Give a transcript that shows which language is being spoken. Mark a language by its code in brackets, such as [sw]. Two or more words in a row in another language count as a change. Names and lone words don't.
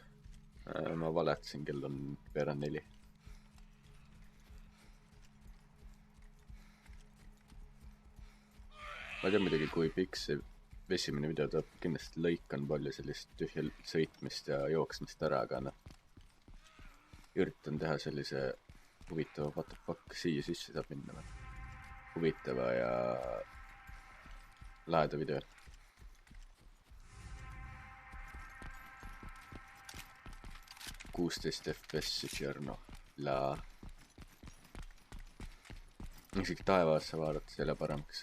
[et] Ma valetasin, kell on veerand 4. Ma ei tea midagi, kui pikk see esimene video tuleb. Kindlasti lõikan palju sellist tühja sõitmist ja jooksmist ära, aga noh. Üritan teha sellise huvitava [en] what the fuck, [et] siia sisse saab minna või? Huvitava ja laheda video. FPS Tšerno. Isegi taevasse vaadates jälle paremaks.